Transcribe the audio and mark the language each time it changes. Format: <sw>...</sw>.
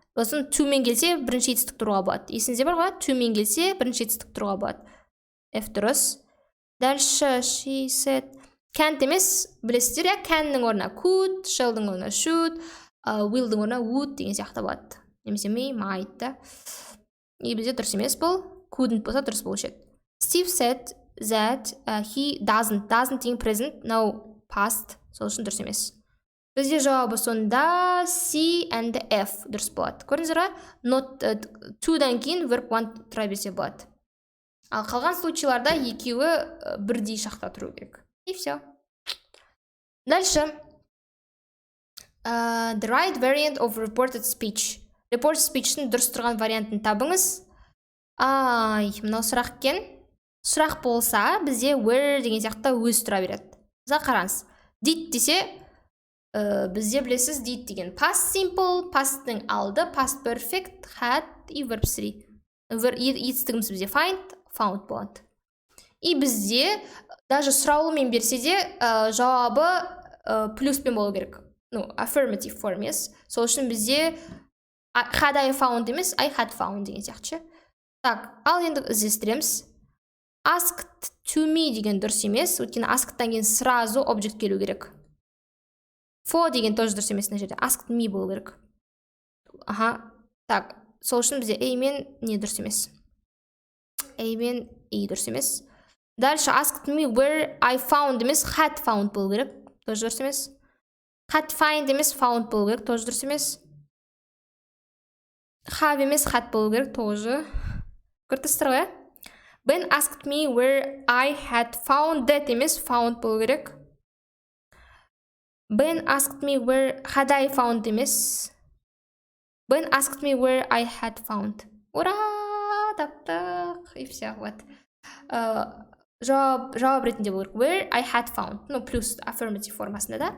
<kk>Сосын to мен келсе бірінші етістік тұруға болады. Есіңізде бар ғой, to мен келсе бірінші етістік тұруға болады. F дұрыс.</kk> <ru>Дальше</ru> <en>she said,</en> <kk>can't емес, білесіздер, я can'ның орнына could, shall'дың орнына should, will'дың орнына would деген сияқты болады. Немесе might, да.</kk> <ru>И</ru> <kk>бізде дұрыс емес бұл, couldn't болса дұрыс болушы еді. Steve said that he doesn't деген present, now past, сол үшін дұрыс емес. Бізде жауабы сонда C and F дұрыс болады. Көрдіңіздер ғой? Not to-дан кейін verb want тұра берсе болады. Ал қалған случайларда екеуі бірдей шақта тұру керек.</kk> <ru>И все. Дальше.</ru> <en>The right variant of reported speech.</en> <kk>Reported speech'тің дұрыс тұрған вариантын табыңыз. Мынау сұрақ екен. Сұрақ болса, бізде where деген сияқты өз тұра береді. Мысалы қараңыз. Did десе, бізде білесіз did деген past simple, past'ның алды, past perfect, had</kk> <ru>и</ru> <kk>verb 3. Етістігіміз бізде find, found болады.</kk> <ru>И</ru> <kk>бізде</kk> <ru>даже</ru> <kk>сұраулымен берсе де жауабы плюспен болу керек.</kk> <en>Affirmative form</en> <kk>емес. Сол үшін бізде</kk> <en>had I found</en> <kk>емес,</kk> <en>I had found</en> <kk>деген сияқты. Так, ал енді іздестіреміз.</kk> <en>Asked to me</en> <kk>деген дұрыс емес, өйткені asked'тан кейін</kk> <ru>сразу</ru> <kk>object келу керек. For деген</kk> <ru>тоже</ru> <kk>дұрыс емес, мына жерде</kk> <en>asked me</en> <kk>болу керек. Так, сол үшін бізде A мен не дұрыс емес. A мен E дұрыс емес. Дальше</kk> <en>asked me where I found</en> <kk>емес,</kk> <en>had found</en> <kk>болу керек,</kk> <ru>тоже</ru> <kk>дұрыс емес.</kk> <en>Had find</en> <kk>емес, found болу керек,</kk> <ru>тоже</ru> <kk>дұрыс емес. Have емес, had болу керек, тоже. Көрдіңіздер ғой?</kk> <en>Ben asked me where I had found that</en> <kk>емес, found болу керек.</kk> <en>Ben asked me where had I found</en> <kk>емес.</kk> <en>Ben asked me where I had found.</en> <ru>Ура!</ru> <kk>Таптық.</kk> <ru>И все, вот.</ru> <kk>Жауап ретінде болу керек.</kk> <en>Where I had found.</en> <kk>Плюс affirmative формасында, да?</kk>